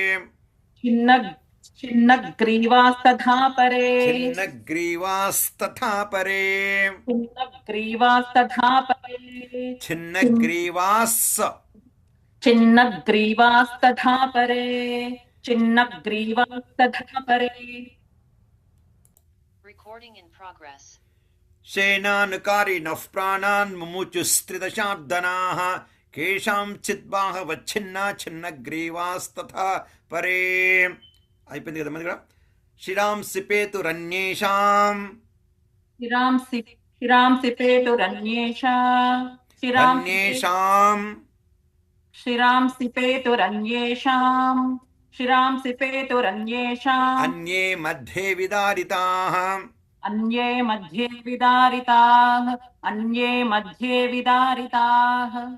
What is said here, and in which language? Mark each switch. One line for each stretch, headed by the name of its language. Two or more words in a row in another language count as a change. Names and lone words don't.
Sanskrit: छिन्नग्रीवास्तथा परे छिन्नग्रीवास्तथा परे छिन्नग्रीवास्तथा परे छिन्नग्रीवास्स छिन्नग्रीवास्तथा परे छिन्नग्रीवास्तथा परे
English: Recording in progress.
Sanskrit: श्येनानुकारिणः प्राणान् मुमुचुस्त्रिदशार्दनाः केषांचिद्बाहवच्छिन्ना छिन्नग्रीवास्तथा परे
Telugu: అయిపోయింది కదా మనకి
Sanskrit: శిరాంసిపేతురన్యేషాం शिरांसि पेतुरन्येषा అన్యేషాం शिरांसि पेतुरन्येषां शिरांसि पेतुरन्येषाम् అన్యే మధ్యే విదారితాః अन्ये मध्ये विदारिताः अन्ये मध्ये विदारिताः